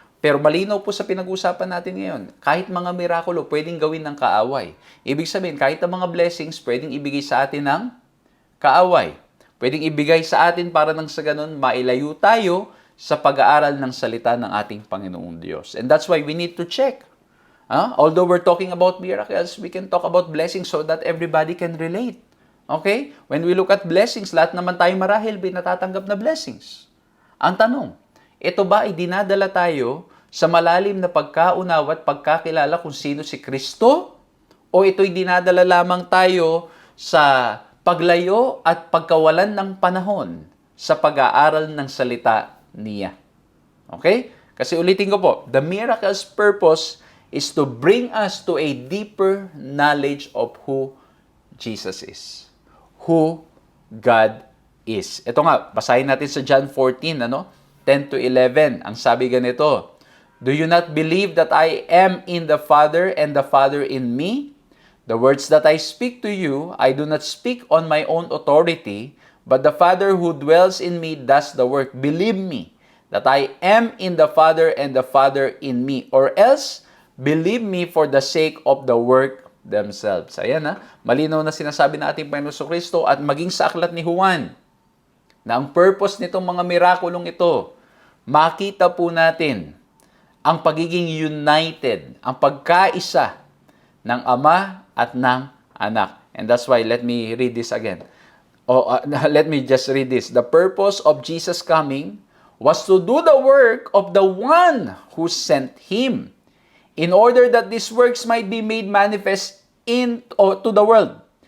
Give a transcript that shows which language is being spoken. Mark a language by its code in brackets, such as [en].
[tl] Pero malinaw po sa pinag-usapan natin ngayon, kahit mga mirakulo, pwedeng gawin ng kaaway. Ibig sabihin, kahit ang mga blessings, pwedeng ibigay sa atin ng kaaway. Pwedeng ibigay sa atin para nang sa ganun, mailayo tayo sa pag-aaral ng salita ng ating Panginoong Diyos. [en] And that's why we need to check. Although we're talking about miracles, we can talk about blessings so that everybody can relate. [tl] Okay? [en] When we look at blessings, [tl] lahat naman tayo marahil natatanggap na blessings. Ang tanong, Ito ba ay dinadala tayo sa malalim na pagkaunawa at pagkakilala kung sino si Kristo? O ito'y dinadala lamang tayo sa paglayo at pagkawalan ng panahon sa pag-aaral ng salita niya? Okay? Kasi ulitin ko po, [en] the miracle's purpose is to bring us to a deeper knowledge of who Jesus is. Who God is. [tl] Ito nga, basahin natin sa John 14, 10 to 11. Ang sabi ganito, [en] "Do you not believe that I am in the Father and the Father in me? The words that I speak to you, I do not speak on my own authority, but the Father who dwells in me does the work. Believe me that I am in the Father and the Father in me, or else believe me for the sake of the work themselves." [tl] Ayan malinaw na sinasabi na ating Panginoon Kristo at maging sa aklat ni Juan na ang purpose nitong mga mirakulong ito, makita po natin ang pagiging united, ang pagkaisa ng Ama at ng Anak. [en] And that's why, let me read this again. Let me just read this. The purpose of Jesus coming was to do the work of the one who sent Him, in order that these works might be made manifest to the world.